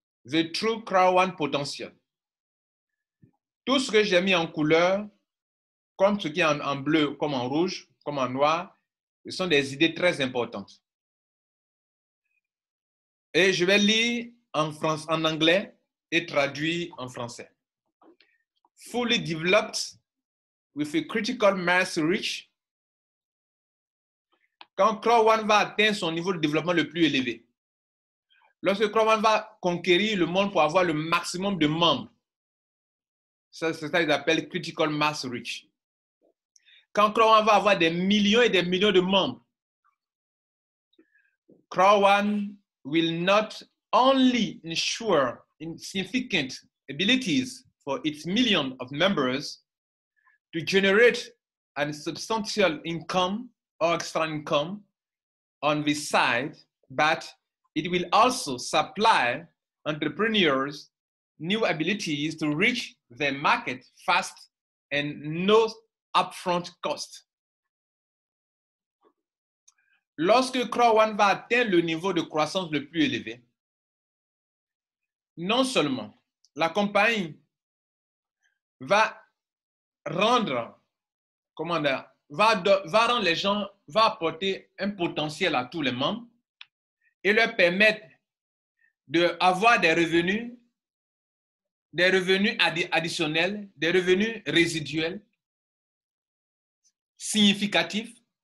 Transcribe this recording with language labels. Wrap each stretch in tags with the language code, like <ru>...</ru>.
<en>The True Crowd Potential.</en> <fr>Tout ce que j'ai mis en couleur, comme ce qui est en bleu, comme en rouge, comme en noir, ce sont des idées très importantes. Et je vais lire en anglais et traduire en français.</fr> <en>Fully developed with a critical mass reach.</en> <fr>Quand Crowd va atteindre son niveau de développement le plus élevé, lorsque Crowd va conquérir le monde pour avoir le maximum de membres, c'est ça qu'ils appellent</fr> <en>critical mass reach.</en> <fr>Quand Crowd va avoir des millions et des millions de membres,</fr> <en>Crowd will not only ensure significant abilities for its millions of members to generate a substantial income or extra income on this side, but it will also supply entrepreneurs new abilities to reach the market fast and no upfront cost.</en> <fr>Lorsque Crowd One va atteindre le niveau de croissance le plus élevé, non seulement la compagnie va rendre, va rendre les gens, va apporter un potentiel à tous les membres et leur permettre d'avoir des revenus additionnels, des revenus résiduels significatifs.</fr>